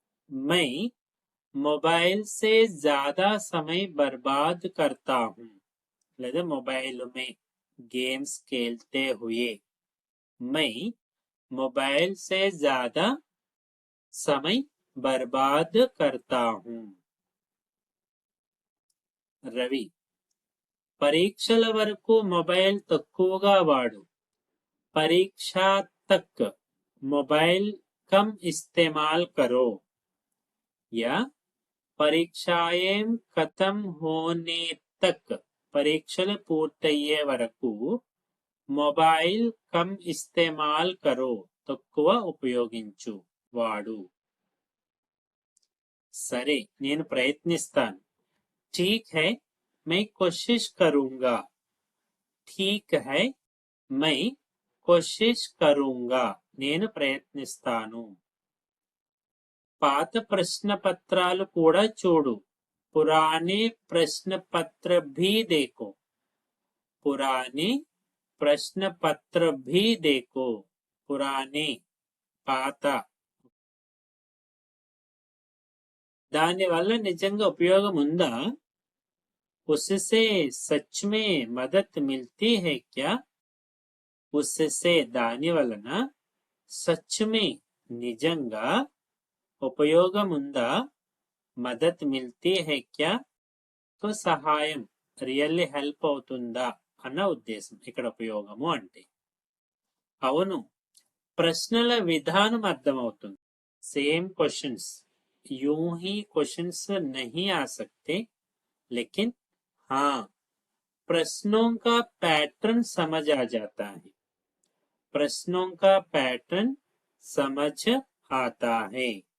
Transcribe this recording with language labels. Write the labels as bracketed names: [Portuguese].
[Hindi] मैं मोबाइल से ज्यादा समय बर्बाद करता हूँ. లేదా मोबाइल में गेम्स खेलते हुए मैं मोबाइल से ज्यादा समय बर्बाद करता हूँ. [Telugu] రవి పరీక్షల వరకు మొబైల్ తక్కువగా వాడు. [Hindi] परीक्षा तक मोबाइल कम इस्तेमाल करो. या परीक्षाएं खत्म होने तक [Telugu] పరీక్షలు పూర్తయ్యే వరకు మొబైల్ [Hindi] కమ్ ఇస్తేమాల్ కరో [Telugu] తక్కువ ఉపయోగించు వాడు. సరే నేను ప్రయత్నిస్తాను. [Hindi] ठीक है मैं कोशिश करूंगा. ठीक है मैं कोशिश करूंगा [Telugu] నేను ప్రయత్నిస్తాను. పాత ప్రశ్న పత్రాలు కూడా చూడు. [Hindi] पुराने प्रश्न पत्र भी देखो. पुराने प्रश्न पत्र भी देखो. पुराने పాత. [Telugu] దాని వల్ల నిజంగా ఉపయోగం ఉందా? [Hindi] उससे सच में मदद मिलती है क्या? उससे [Telugu] దాని వలన [Hindi] सच में [Telugu] నిజంగా ఉపయోగం ఉందా? [Hindi] మదద్ మిల్తీ హై క్యా? [Telugu] తో సహాయం రియల్లీ హెల్ప్ అవుతుందా అన్న ఉద్దేశం ఇక్కడ ఉపయోగము అంటే. అవును ప్రశ్నల విధానం అర్థమవుతుంది. [English] same questions [Hindi] यूं ही क्वेश्चंस नहीं आ सकते लेकिन हाँ प्रश्नों का पैटर्न समझ आ जाता है. प्रश्नों का पैटर्न समझ आता है.